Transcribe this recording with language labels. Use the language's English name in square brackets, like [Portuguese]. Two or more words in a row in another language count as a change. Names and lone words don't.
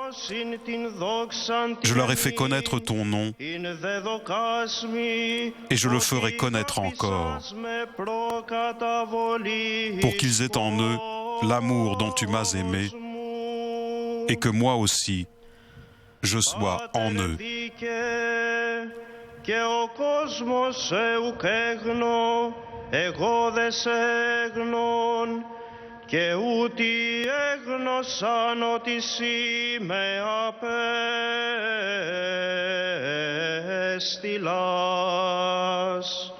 [French] Je leur ai fait connaître ton nom, et je le ferai connaître encore, pour qu'ils aient en eux l'amour dont tu m'as aimé, et que moi aussi, je sois en eux. [Greek] Και ο κόσμος ουκ έγνω, εγώ δε σε έγνων, και ούτι έγνωσαν ότι σύ με απέστειλας.